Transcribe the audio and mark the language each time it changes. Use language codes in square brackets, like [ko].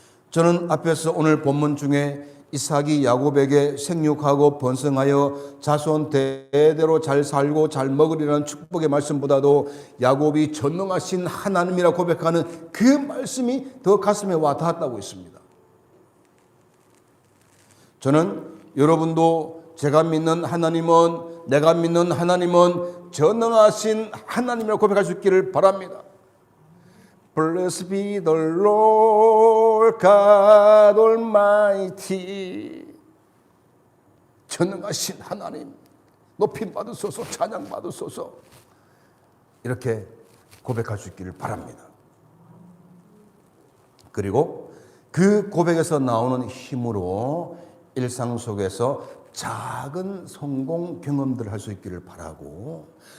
[ko] 저는 앞에서 오늘 본문 중에 이삭이 야곱에게 생육하고 번성하여 자손 대대로 잘 살고 잘 먹으리라는 축복의 말씀보다도 야곱이 전능하신 하나님이라 고백하는 그 말씀이 더 가슴에 와 닿았다고 했습니다. 저는 여러분도 제가 믿는 하나님은, 내가 믿는 하나님은 전능하신 하나님이라 고백할 수 있기를 바랍니다. [en] Blessed be the Lord God Almighty. [ko] 전능하신 하나님, 높임 받으소서, 찬양 받으소서. 이렇게 고백할 수 있기를 바랍니다. 그리고 그 고백에서 나오는 힘으로 일상 속에서 작은 성공 경험들을 할 수 있기를 바라고,